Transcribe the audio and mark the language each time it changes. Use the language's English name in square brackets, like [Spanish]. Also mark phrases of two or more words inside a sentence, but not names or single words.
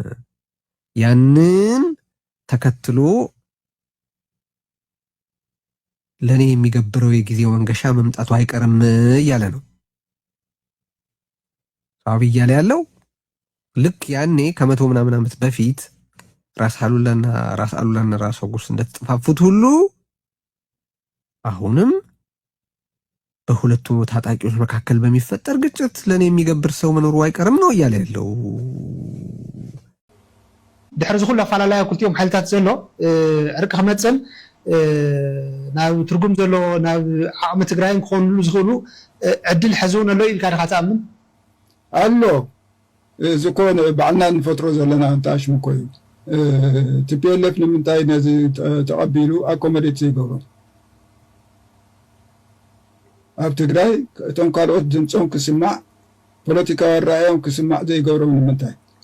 [Amharic] ያንን ተከትሎ ለኔ የሚገብረው የጊዜው መንገሻ መምጣቱ አይቀርም እያለ ነው አብይ እያለ ያለው። ልክ ያኔ ከመቶ ምናምን ዓመት በፊት ራስ አሉላና ራስ ሀጎስ እንደተጠፋፉት ሁሉ አሁንም በሁለቱ ታጣቂዎች መካከል በሚፈጠር ግጭት ለኔ የሚገብር ሰው መኖሩ አይቀርም ነው እያለ ያለው። [Tigrinya] ድሕሪ ዝኹሉ ኣፈላላይ ክልቲኦም ሓይልታት ዘሎ ዕርቂ ክመፅን ናብ ትርጉም ዘሎ ናብ ዓቕሚ ትግራይን ክኾንሉ ዝኽእሉ ዕድል ሕዝውን ኣሎ ኢልካ ዲኻ ትኣምን? ኣሎ ዝኮነ ባዕልና ንፈጥሮ ዘለና እንታሽሙ ኮይኑ ቲፒኤልኤፍ ንምንታይ ነዚ ተቐቢሉ ኣኮመዴት ዘይገብሮ ኣብ ትግራይ እቶም ካልኦት ድምፆም ክስማዕ ፖለቲካዊ ኣረኣዮም ክስማዕ ዘይገብሮም ንምንታይ?